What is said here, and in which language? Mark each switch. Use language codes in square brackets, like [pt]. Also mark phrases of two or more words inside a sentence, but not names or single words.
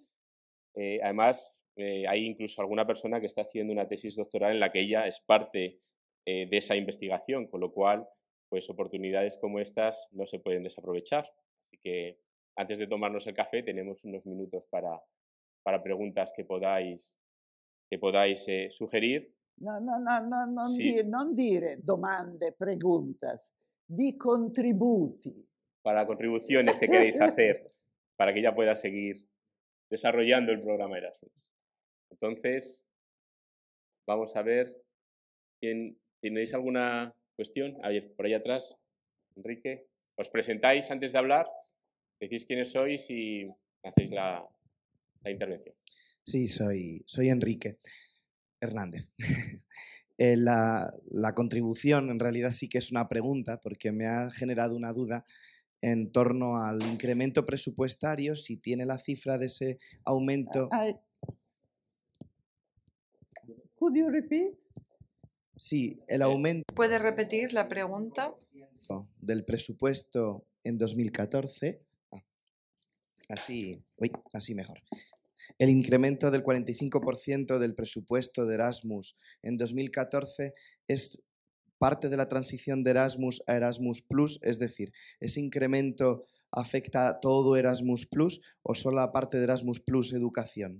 [es] Además, hay incluso alguna persona que está haciendo una tesis doctoral en la que ella es parte de esa investigación, con lo cual, pues oportunidades como estas no se pueden desaprovechar. Así que antes de tomarnos el café tenemos unos minutos para preguntas que podáis sugerir. [it] Non dire domande, preguntas, di contributi. [es] Para contribuciones que queréis hacer para que ella pueda seguir desarrollando el programa Erasmus. Entonces, vamos a ver, ¿tenéis alguna cuestión? A ver, por ahí atrás, Enrique, ¿os presentáis antes de hablar? Decís quiénes sois y hacéis la intervención. Sí, soy Enrique Hernández. La contribución en realidad sí que es una pregunta porque me ha generado una duda en torno al incremento presupuestario, si tiene la cifra de ese aumento. [en] Could you repeat? [es] Sí, el aumento. ¿Puede repetir la pregunta? Del presupuesto en 2014. Así mejor. El incremento del 45% del presupuesto de Erasmus en 2014 es parte de la transición de Erasmus a Erasmus Plus, es decir, ¿ese incremento afecta a todo Erasmus Plus o solo a parte de Erasmus Plus educación?